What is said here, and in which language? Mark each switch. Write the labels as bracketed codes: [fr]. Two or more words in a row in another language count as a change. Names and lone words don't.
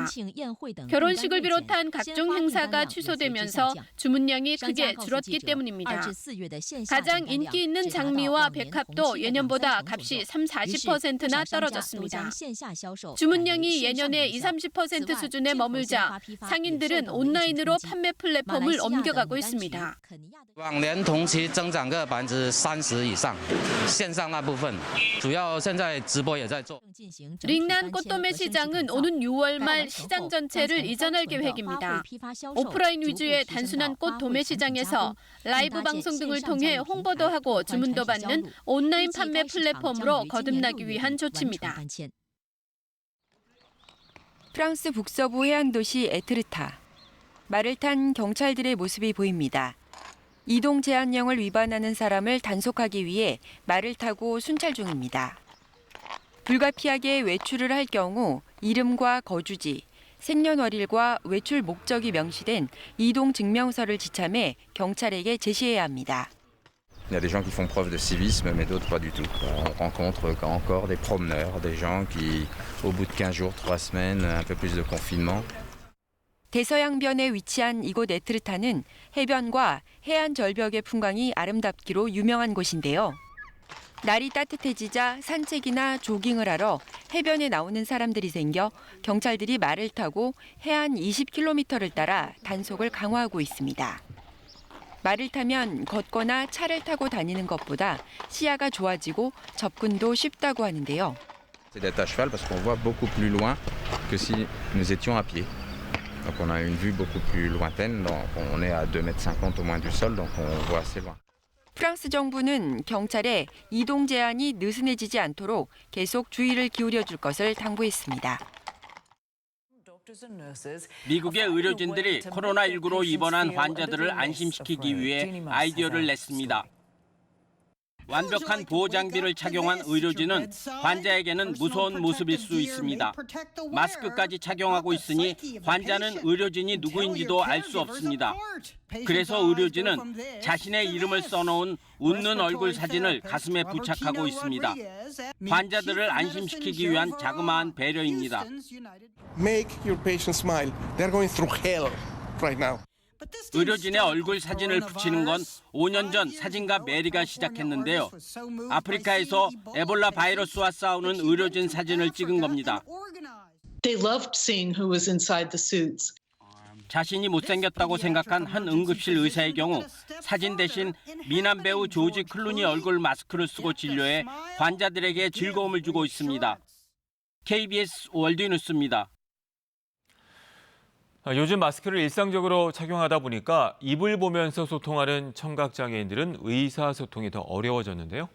[ko] 결혼식을 비롯한 각종 행사가 취소되면서 주문량이 크게 줄었기 때문입니다. 가장 인기 있는 장미와 백합도 예년보다 값이 30-40%나 떨어졌습니다. 주문량이 예년의 20-30% 수준에 머물자 상인들은 온라인으로 판매 플랫폼을 옮겨가고 있습니다. [zh] 往年同期增长个30%以上，线上那部分主要现在直播也在做。 [ko] 링난 꽃도매 시장은 오는 6월 말 시장 전체를 이전할 계획입니다. 오프라인 위주의 단순한 꽃 도매 시장에서 라이브 방송 등을 통해 홍보도 하고 주문도 받는 온라인 판매 플랫폼으로 거듭나기 위한 조치입니다. 프랑스 북서부 해안도시 에트르타. 말을 탄 경찰들의 모습이 보입니다. 이동 제한령을 위반하는 사람을 단속하기 위해 말을 타고 순찰 중입니다. 불가피하게 외출을 할 경우 이름과 거주지, 생년월일과 외출 목적이 명시된 이동 증명서를 지참해 경찰에게 제시해야 합니다. [fr] Il y a des gens qui font preuve de civisme, mais d'autres pas du tout. On rencontre encore des promeneurs, des gens qui, au bout de 15 jours, 3 semaines, un peu plus de confinement. [ko] 대서양변에 위치한 이곳 에트르타는 해변과 해안 절벽의 풍광이 아름답기로 유명한 곳인데요. 날이 따뜻해지자 산책이나 조깅을 하러 해변에 나오는 사람들이 생겨 경찰들이 말을 타고 해안 20km를 따라 단속을 강화하고 있습니다. 말을 타면 걷거나 차를 타고 다니는 것보다 시야가 좋아지고 접근도 쉽다고 하는데요. [fr] C'est d'être à cheval parce qu'on voit beaucoup plus loin que si nous étions à pied. Donc on a une vue beaucoup plus lointaine, donc on est à 2,50 m au moins du sol, donc on voit assez loin. [ko] 프랑스 정부는 경찰에 이동 제한이 느슨해지지 않도록 계속 주의를 기울여 줄 것을 당부했습니다. 미국의 의료진들이 코로나19로 입원한 환자들을 안심시키기 위해 아이디어를 냈습니다. 완벽한 보호 장비를 착용한 의료진은 환자에게는 무서운 모습일 수 있습니다. 마스크까지 착용하고 있으니 환자는 의료진이 누구인지도 알 수 없습니다. 그래서 의료진은 자신의 이름을 써놓은 웃는 얼굴 사진을 가슴에 부착하고 있습니다. 환자들을 안심시키기 위한 자그마한 배려입니다. [en] Make your patient smile. They're going through hell right now. [ko] 의료진의 얼굴 사진을 붙이는 건 5년 전 사진가 메리가 시작했는데요. 아프리카에서 에볼라 바이러스와 싸우는 의료진 사진을 찍은 겁니다. [en] They loved seeing who was inside the suits. [ko] 자신이 못생겼다고 생각한 한 응급실 의사의 경우 사진 대신 미남 배우 조지 클루니 얼굴 마스크를 쓰고 진료해 환자들에게 즐거움을 주고 있습니다. KBS 월드뉴스입니다. 요즘 마스크를 일상적으로 착용하다 보니까 입을 보면서 소통하는 청각장애인들은 의사소통이 더 어려워졌는데요.